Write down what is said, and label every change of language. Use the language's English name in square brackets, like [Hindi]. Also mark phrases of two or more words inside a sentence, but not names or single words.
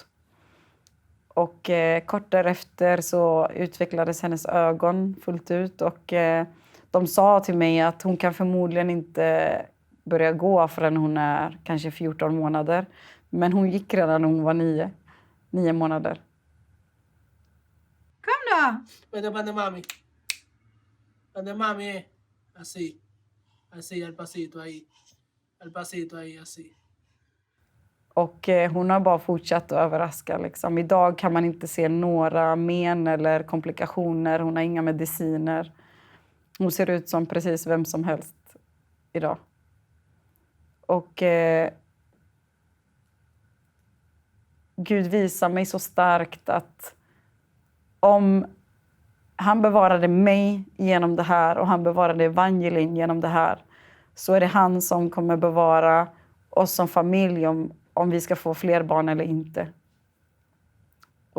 [Swedish] Och kort därefter så utvecklades hennes ögon fullt ut. Och de sa till mig att hon kan förmodligen inte börja gå förrän hon är kanske 14 månader. Men hon gick redan när hon var 9 månader. Kom då! [Spanish] Vete pan de mami. Pan de mami, así. Así, al pasito ahí. Al pasito ahí, así. [Swedish] Och hon har bara fortsatt att överraska. Liksom. Idag kan man inte se några men eller komplikationer. Hon har inga mediciner. Hon ser ut som precis vem som helst idag. Och Gud visar mig så starkt att om han bevarade mig genom det här och han bevarade Evangeline genom det här, så är det han som kommer bevara oss som familj om vi ska få fler barn eller inte.